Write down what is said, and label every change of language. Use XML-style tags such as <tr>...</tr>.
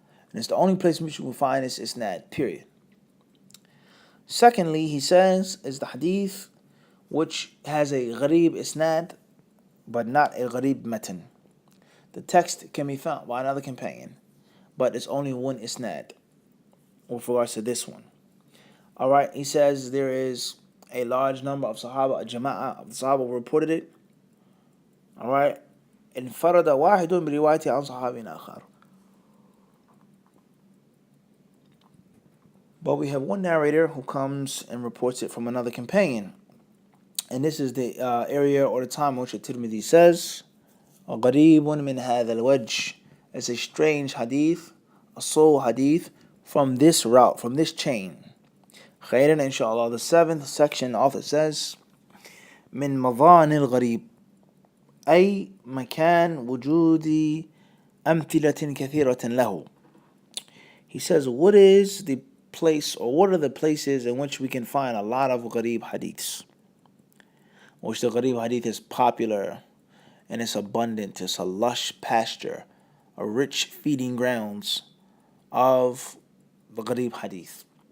<en>And it's the only place in which we can find this isnad, period. Secondly, he says, is the hadith which has a Ghareeb isnad, but not a Ghareeb matan. The text can be found by another companion, but it's only one isnad with regards to this one. Alright, he says there is a large number of Sahaba, a Jama'ah of the Sahaba reported it. Alright,</en> <ar>انفرد واحد بروايته عن صحابي آخر.</ar> <en>But we have one narrator who comes and reports it from another companion. And this is the area or the time in which At-Tirmidhi says,</en> <ar>غريب من هذا الوجه.</ar> <en>It's a strange hadith, a sole hadith from this route, from this chain. خيرا inshallah. The 7th section, the author says,</en> <ar>من مظان الغريب أي مكان وجود أمثلة كثيرة له.</ar> <en>He says, what is the place, or what are the places in which we can find a lot of Ghareeb hadiths? Which the Ghareeb hadith is popular and it's abundant, it's a lush pasture, a rich feeding grounds of the Ghareeb hadith.</en>